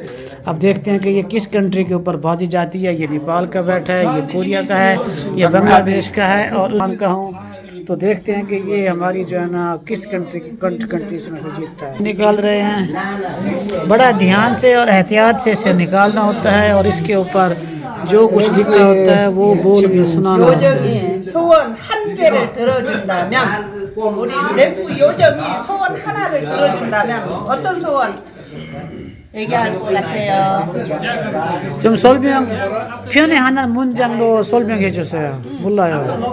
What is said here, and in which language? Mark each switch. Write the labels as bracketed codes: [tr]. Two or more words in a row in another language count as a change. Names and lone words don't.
[hi] अब देखते हैं कि ये किस कंट्री के ऊपर बाजी जाती है। ये नेपाल का बैठा है, ये कोरिया का है, ये बांग्लादेश का है और ईरान का हूँ। तो देखते हैं कि ये हमारी जो है ना किस कंट्री में से जीतता है। निकाल रहे हैं, बड़ा ध्यान से और एहतियात से इसे निकालना होता है और इसके ऊपर जो कुछ लिखा होता है वो बोल के सुनाना होता है। [ko] 소원 한 개를 들어준다면 우리 래프 요정이 소원 하나를 들어준다면 어떤 소원 얘기할 것 같아요? 좀 표현하는 문장로 설명해 주세요. 몰라요.